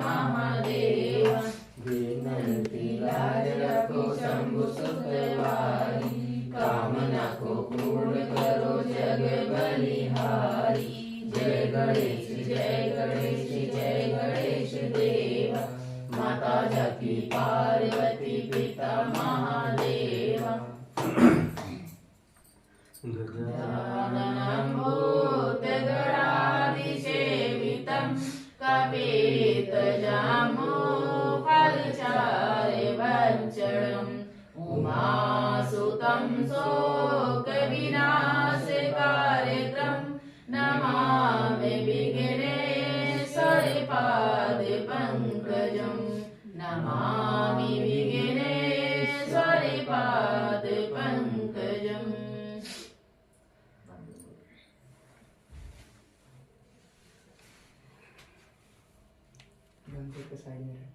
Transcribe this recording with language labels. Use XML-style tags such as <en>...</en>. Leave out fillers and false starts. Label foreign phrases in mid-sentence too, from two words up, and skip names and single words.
<hi>महादेवा विनती लाज रखो शंभु सुखवारी कामना को पूर्ण करो जग बलिहारी जय गणेश जय गणेश जय गणेश देवा माता जाति पार्वती पिता</hi> <sa>महादेवा गजाननं भूतगणाधिसेवितं कपितजाम्बो फलचारुभक्षणम् उमासुतं शोकविनाशकारकम् नमामि विघ्नेश्वरपादपङ्कजं नमामि विघ्नेश्वरपादपङ्कजम्।</sa> <hi>मंदिर के साइड में</hi>